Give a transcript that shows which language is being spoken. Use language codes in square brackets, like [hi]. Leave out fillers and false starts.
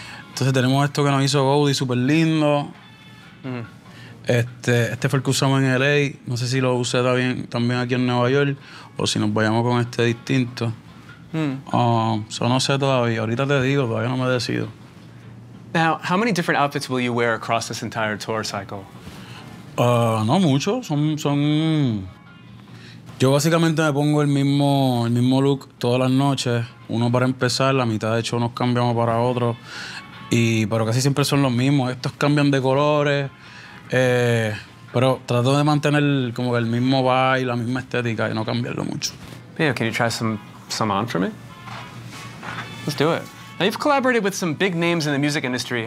[es] Entonces tenemos esto que nos hizo Goldie, súper lindo. Este fue el que usamos en L.A. No sé si lo usé también aquí en Nueva York o si nos vayamos con este distinto. So no sé todavía. Ahorita te digo, todavía no me he decidido. [en] Now, how many different outfits will you wear across this entire tour cycle? [es] No mucho. Son... Yo básicamente me pongo el mismo look todas las noches. Uno para empezar, la mitad de hecho nos cambiamos para otro. Pero casi siempre son los mismos. Estos cambian de colores. Pero trato de mantener como el mismo vibe, la misma estética y no cambiarlo mucho. [en] Yeah, can you try some on for me? Let's do it. Now you've collaborated with some big names in the music industry.